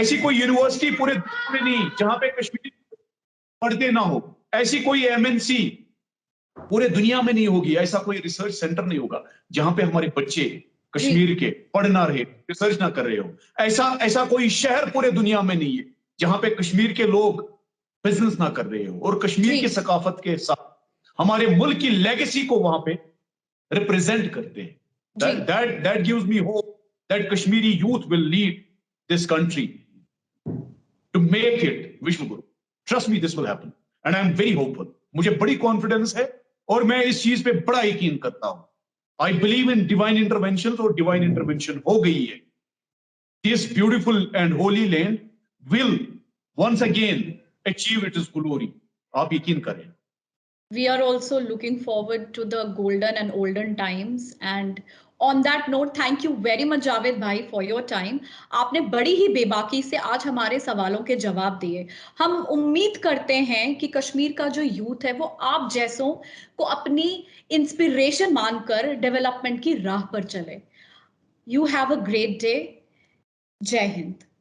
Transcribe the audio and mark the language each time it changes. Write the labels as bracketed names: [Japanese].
[Hindi] ऐसी कोई यूनिवर्सिटी पूरे देश में नहीं जहां पे कश्मीरी पढ़ते ना हो, ऐसी कोई एमएनसी पूरे दुनिया में नहीं होगी, ऐसा कोई रिसर्च सेंटर नहीं होगा जहां पे हमारे बच्चे कश्मीर के पढ़ ना रहे, रिसर्च ना कर रहे हो। ऐसा कोई शहर पूरे दुनिया में नहीं है जहां पे कश्मीर के लोग बिजनेस ना कर रहे हो और कश्मीर की सकाफत के साथ हमारे मुल्क की लेगेसी को वहां पे रिप्रेजेंट करते हैं। [English] That gives me hope that Kashmiri youth will lead this country to make it Vishwa Guru. Trust me, this will happen, and I am very hopeful. [Hindi] मुझे बड़ी कॉन्फिडेंस है और मैं इस चीज पे बड़ा यकीन करता हूं। [English] I believe in divine intervention, और divine intervention [Hindi] हो गई है। [English] This beautiful and holy land will once again achieve its glory. [Hindi] आप यकीन करें। [English] We are also looking forward to the golden and olden times. And on that note, thank you very much Javed bhai for your time. [Hindi] आपने बड़ी ही बेबाकी से आज हमारे सवालों के जवाब दिए। हम उम्मीद करते हैं कि कश्मीर का जो यूथ है वो आप जैसों को अपनी इंस्पिरेशन मानकर डेवलपमेंट की राह पर चले। [English] You have a great day. [Hindi] जय हिंद।